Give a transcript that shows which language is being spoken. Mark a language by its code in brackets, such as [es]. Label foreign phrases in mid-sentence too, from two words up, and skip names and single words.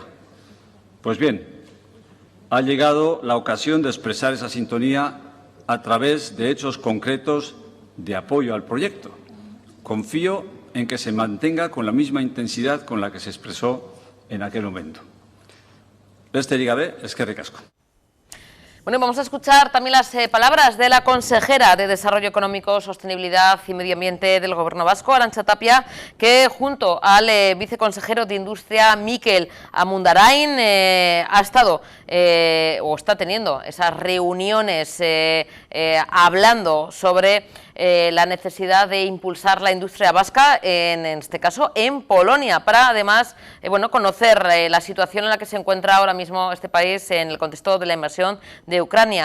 [es] Pues bien, ha llegado la ocasión de expresar esa sintonía a través de hechos concretos de apoyo al proyecto. Confío en que se mantenga con la misma intensidad con la que se expresó en aquel momento. [eu] Besterik gabe, eskerrik asko. [es] Bueno, vamos a escuchar también las palabras de la consejera de Desarrollo Económico, Sostenibilidad y Medio Ambiente del Gobierno vasco, Arantxa Tapia, que junto al viceconsejero de Industria, Mikel Amundarain, ha estado o está teniendo esas reuniones hablando sobre la necesidad de impulsar la industria vasca, en este caso en Polonia, para además conocer la situación en la que se encuentra ahora mismo este país en el contexto de la invasión de Ucrania.